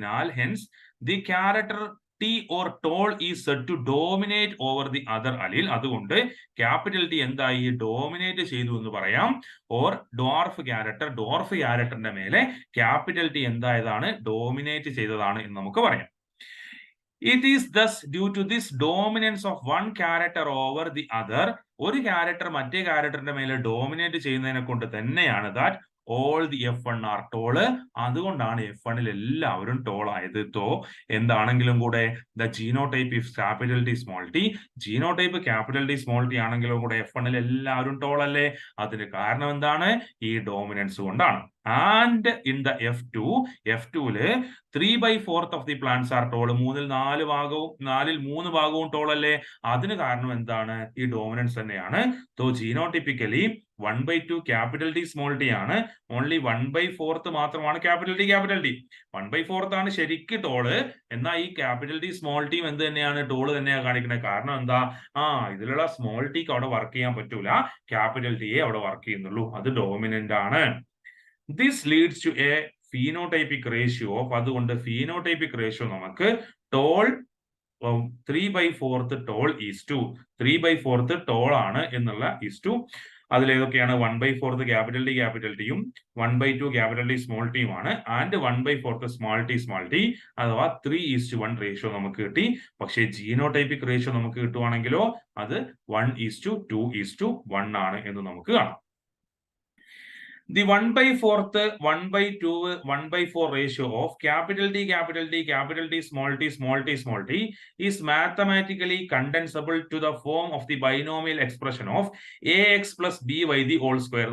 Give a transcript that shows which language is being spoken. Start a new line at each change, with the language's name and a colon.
English: Hence the character T or tall is said to dominate over the other allele.
Malayalam: അതുകൊണ്ട് capital T എന്തായി? Dominate ചെയ്തു എന്ന് പറയാം. Or dwarf ക്യാരക്ടറിന്റെ മേലെ capital T എന്തായതാണ്? Dominate ചെയ്തതാണ് എന്ന് നമുക്ക് പറയാം.
English: It is thus due to this dominance of one character over the other,
Malayalam: ഒരു ക്യാരക്ടർ മറ്റേ ക്യാരക്ടറിന്റെ മേലെ ഡോമിനേറ്റ് ചെയ്യുന്നതിനെ കൊണ്ട് തന്നെയാണ്
English: that all the F1 are tall.
Malayalam: അതുകൊണ്ടാണ് F1 എല്ലാവരും ടോൾ ആയത്. എന്താണെങ്കിലും കൂടെ
English: the genotype is capital T small t,
Malayalam: genotype capital T small t ആണെങ്കിലും കൂടെ F1 എല്ലാവരും ടോൾ അല്ലേ? അതിന് കാരണം എന്താണ്? ഈ ഡോമിനൻസ് കൊണ്ടാണ്.
English: And in the F2ല് 3/4 of the plants are tall.
Malayalam: നാലിൽ 3 ഭാഗവും ടോൾ അല്ലേ? അതിന് കാരണം എന്താണ്? ഈ ഡോമിനൻസ് തന്നെയാണ്. genotypically 1/2 capital T small t ആണ്. ഓൺലി 1/4 മാത്രമാണ് capital T. 1/4 ആണ് ശരിക്ക് ടോള്. എന്നാൽ ഈ capital T small t എന്ത് തന്നെയാണ്? ടോള് തന്നെയാണ് കാണിക്കുന്നത്. കാരണം എന്താ? ഇതിലുള്ള സ്മോൾ ടിക്ക് അവിടെ വർക്ക് ചെയ്യാൻ പറ്റൂല, capital T അവിടെ വർക്ക് ചെയ്യുന്നുള്ളൂ. അത് ഡോമിനന്റ് ആണ്.
English: This leads to a phenotypic ratio of,
Malayalam: അതുകൊണ്ട് phenotypic ratio നമുക്ക് tall 3/4 tall is to 3/4 tall ആണ് എന്നുള്ള is to അതിലേതൊക്കെയാണ് 1/4 capital T യും 1/2 capital T small t യുമാണ്. ആൻഡ് 1/4 small t അഥവാ 3:1 റേഷ്യോ നമുക്ക് കിട്ടി. പക്ഷേ ജീനോടൈപ്പിക് റേഷ്യോ നമുക്ക് കിട്ടുവാണെങ്കിലോ അത് 1:2:1 ആണ് എന്ന് നമുക്ക് കാണാം.
English: The 1/4, 1/2, 1/4 ratio of capital T, small t is mathematically condensable to the form of the binomial expression of ax plus by the whole square.